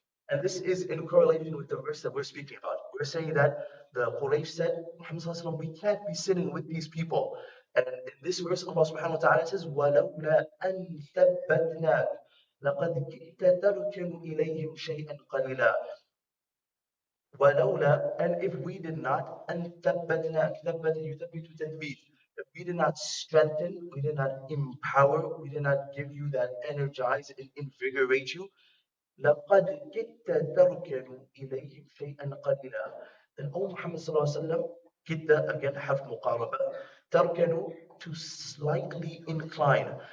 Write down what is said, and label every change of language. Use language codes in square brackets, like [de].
[en] And this is in correlation with the verse that we're speaking about. We're saying that the Quraysh said, Muhammad sallallahu alaihi wasallam, we can't be sitting with these people. And in this verse, Allah subhanahu wa ta'ala says, [ar] وَلَوْلَا أَن ثَبَّتْنَاكَ لَقَدْ كِدْتَ تَرْكَنُ إِلَيْهِمْ شَيْئًا قَلِيلًا. ولولا, [en] and if we did not, [ar] أن ثبتناك, ثبت يثبت تثبيت. [en] If we did not strengthen, we did not empower, we did not give you that energize and invigorate you, [ar] لقد كدت تركن إليهم شيئا قليلا. [en] Then, O Muhammad sallallahu alaihi wasallam, كدت again [ar] حرف مقاربة, [en] تركن to slightly incline.